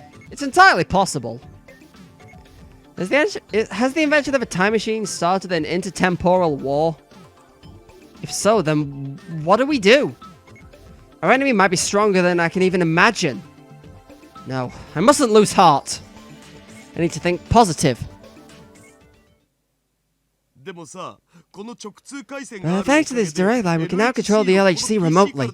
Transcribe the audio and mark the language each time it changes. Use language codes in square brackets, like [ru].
[en] It's entirely possible. Has the invention of a time machine started an intertemporal war? If so, then what do we do? Our enemy might be stronger than I can even imagine. No, I mustn't lose heart. I need to think positive. [ja] でもさこの直通回線がある [en] Thanks to this direct line, we can now control the LHC remotely.